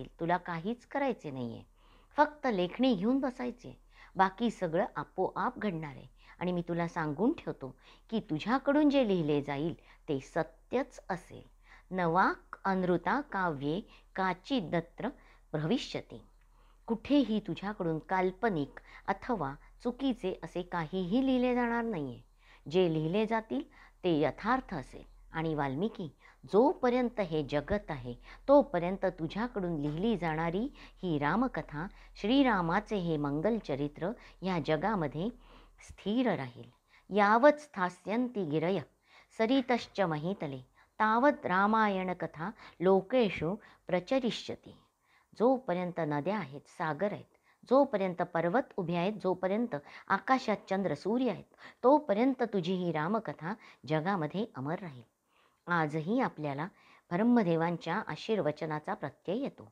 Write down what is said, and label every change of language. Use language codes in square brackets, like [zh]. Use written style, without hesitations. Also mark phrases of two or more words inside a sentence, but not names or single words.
[mr] तुला काहीच करायचे नाही आहे. फक्त लेखणी घेऊन बसायचे. बाकी सगळं आपोआप घडणार आहे. आणि मी तुला सांगून ठेवतो की तुझ्याकडून जे लिहिले जाईल ते सत्यच असेल. [sa] नवाक अनृता काव्ये काचिदत्र भविष्यती. [mr] कुठेही तुझ्याकडून काल्पनिक अथवा चुकीचे असे काहीही लिहिले जाणार नाही आहे. जे लिहिले जातील ते यथार्थ असेल. आणि वाल्मिकी, जोपर्यंत हे जगत आहे तोपर्यंत तुझ्याकडून लिहिली जाणारी ही रामकथा, श्रीरामाचे हे मंगलचरित्र या जगामध्ये स्थिर राहील. [sa] यावत स्थास्यन्ति गिरय सरितश्च महीतले तावत रामायण कथा लोकेषु प्रचरिष्यति. [mr] जोपर्यंत नद्या आहेत, सागर आहेत, जोपर्यंत पर्वत उभे आहेत, जोपर्यंत आकाशात चंद्र सूर्य आहेत, तोपर्यंत तुझी ही रामकथा जगामध्ये अमर राहील. आजही आपल्याला ब्रह्मदेवांच्या आशीर्वचनाचा प्रत्यय येतो.